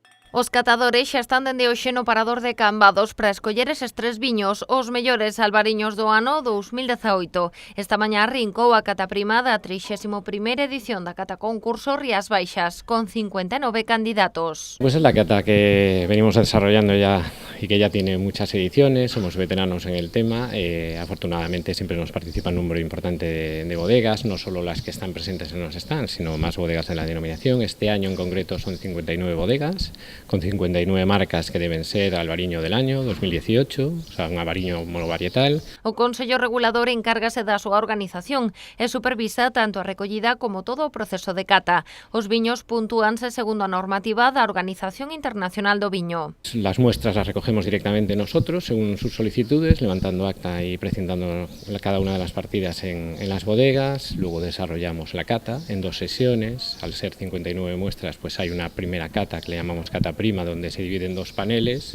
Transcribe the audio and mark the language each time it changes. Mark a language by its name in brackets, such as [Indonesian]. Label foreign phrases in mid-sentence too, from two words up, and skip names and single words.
[Galician] Os catadores xa están dende hoxe no parador de Cambados para escoller eses tres viños, os mellores albariños do ano 2018. Esta mañá arrincou a cata prima da 31ª edición da cata concurso Rías Baixas, con 59 candidatos. [Spanish] Pues es la cata que venimos desarrollando ya y que ya tiene muchas ediciones, somos veteranos en el tema, afortunadamente siempre nos participa un número importante de bodegas, no solo las que están presentes en los stands, sino más bodegas de la denominación. Este año en concreto son 59 bodegas, con 59 marcas que deben ser albariño del año 2018, o sea, un albariño monovarietal. [Galician] O Consello Regulador encárgase da súa organización e supervisa tanto a recollida como todo o proceso de cata. Os viños puntúanse segundo a normativa da Organización Internacional do Viño. [Spanish] Las muestras las recogemos directamente nosotros, según sus solicitudes, levantando acta y precintando cada una de las partidas en las bodegas. Luego desarrollamos la cata en 2 sesiones. Al ser 59 muestras, pues hay una primera cata que le llamamos cata prima, donde se divide en 2 paneles.